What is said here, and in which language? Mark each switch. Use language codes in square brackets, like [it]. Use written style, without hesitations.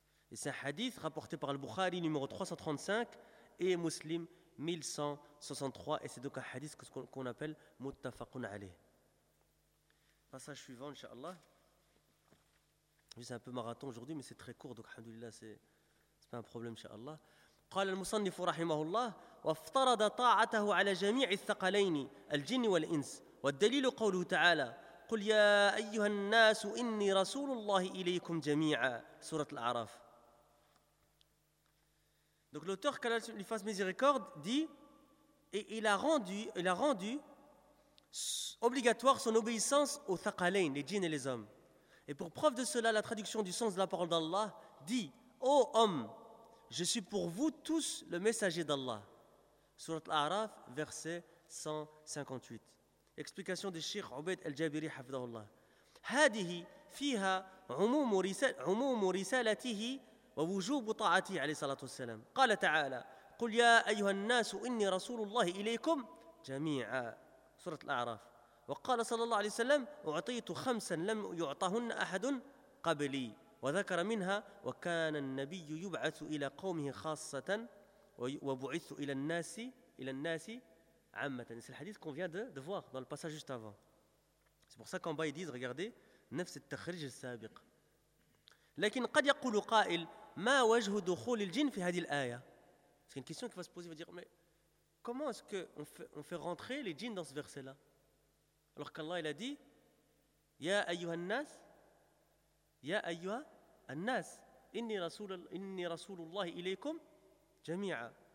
[fr] Et c'est un hadith rapporté par le Bukhari numéro 335 et Muslim 1163. Et c'est donc un hadith qu'on appelle Muttafaqun Alayh. Passage suivant, Inch'Allah. C'est un peu marathon aujourd'hui, mais c'est très court, donc Alhamdulillah, c'est pas un problème, Inch'Allah. [ar] قال المصنف رحمه الله وافترض طاعته على جميع الثقلين الجن والإنس والدليل قوله تعالى قل يا أيها الناس إني رسول الله إليكم جميعا سورة الأعراف. [fr] Donc l'auteur qu'Allah lui fasse miséricorde dit et il a rendu obligatoire son obéissance aux thaqalain, les djinns et les hommes. Et pour preuve de cela, la traduction du sens de la parole d'Allah dit ô homme, je suis pour vous tous le messager d'Allah. Sourate Al-A'raf, verset 158. Explication de Cheikh Ubayd al-Jabiri, hafidhahullah. [ar] Hadihi fiha umumu risalatihi wa wujubu ta'atihi, alayhi salatu wassalam. Qala ta'ala, قُلْ يَا أَيُّهَا النَّاسُ إِنِّي رَسُولُ اللَّهِ إِلَيْكُمْ جَمِيعًا. [fr] Sourate Al-A'raf. [ar] وقال صلى الله عليه وسلم, أُعْطِيتُ خَمْسًا لَمْ يُعْطَهُنَّ أَحَدٌ قَبْلِي. وذكر منها وكان النبي يبعث إلى قومه خاصة وبعث إلى الناس عامة. [fr] C'est le hadith qu'on vient de voir dans le passage juste avant. C'est pour ça qu'en bas ils disent, regardez, [ar] نفس التخريج السابق. لكن قد يقول قائل ما وجه دخول الجن في هذه الآية. [fr] C'est une question qui va se poser, va dire mais comment est-ce que on fait rentrer les djinns dans ce verset là alors qu'Allah il a dit [ar] يا أيها الناس يا أيها الناس إني رسول الله إليكم جميعا.